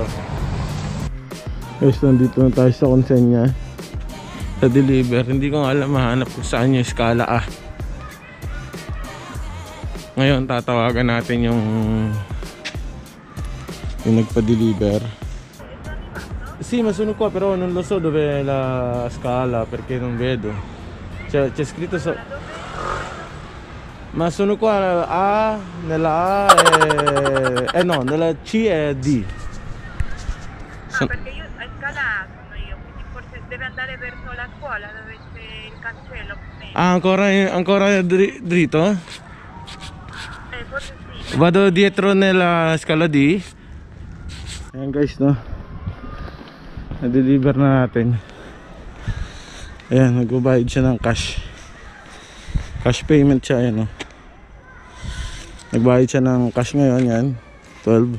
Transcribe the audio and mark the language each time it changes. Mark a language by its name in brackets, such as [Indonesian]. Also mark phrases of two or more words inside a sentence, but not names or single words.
[Filipino] Guys, nandito na tayo sa konsenya sa deliver. Hindi ko nga alam, mahanap kung saan yung skala A. Ngayon tatawagan natin yung nagpa-deliver. [Italian] Sì, ma sono qua, però non lo so dove è la scala perché non vedo. C'è scritto ma sono qua nella A no, nella C e D. Perché io a Scala sono io, quindi forse deve andare verso la scuola dove c'è il cancello. Ancora dritto? Forse sì. Vado dietro nella scala D. [Filipino] Ayan guys, no, na-deliver na natin. Ayan, nagbabayad siya ng [English] cash payment [Filipino] siya. Ayan, no, nagbayad siya ng cash ngayon. Yan 12.